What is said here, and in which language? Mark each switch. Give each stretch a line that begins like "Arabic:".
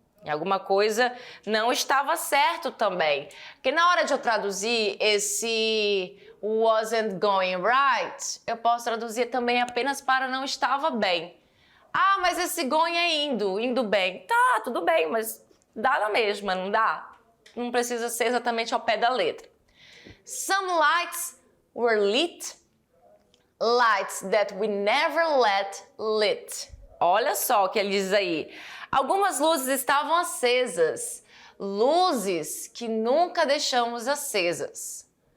Portuguese: Alguma coisa não estava certo também. Porque na hora de eu traduzir esse
English: wasn't going right,
Portuguese: eu posso traduzir também apenas para não estava bem. Ah, mas esse going é indo bem. Tá, tudo bem, mas dá na mesma, não dá? Não precisa ser exatamente ao pé da letra.
English: Some lights were lit, lights that we never let lit.
Portuguese: Olha só o que ele diz aí. Algumas luzes estavam acesas, luzes que nunca deixamos acesas.